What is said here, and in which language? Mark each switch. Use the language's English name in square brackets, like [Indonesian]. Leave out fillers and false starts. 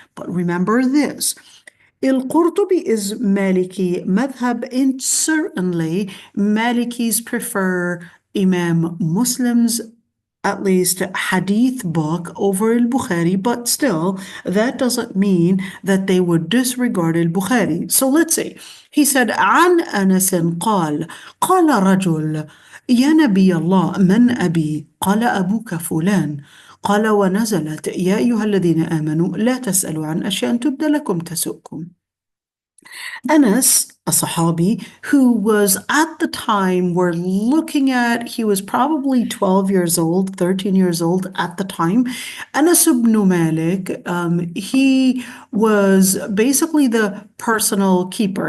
[English] But remember this, al-Qurtubi is Maliki madhab, and certainly Malikis prefer Imam Muslim's at least hadith book over al-Bukhari, but still, that doesn't mean that they would disregard al-Bukhari. So let's see. He said, [Arabic] عن أنس قال رجل يا نبي الله من أبي؟ قال أبوك فلان. قال ونزلت يا أيها الذين آمنوا لا تسألوا عن أشياء تبد لكم تسؤكم. [English] Anas, a Sahabi, who was at the time we're looking at, he was probably 12 years old, 13 years old at the time. Anas ibn Malik, he was basically the personal keeper.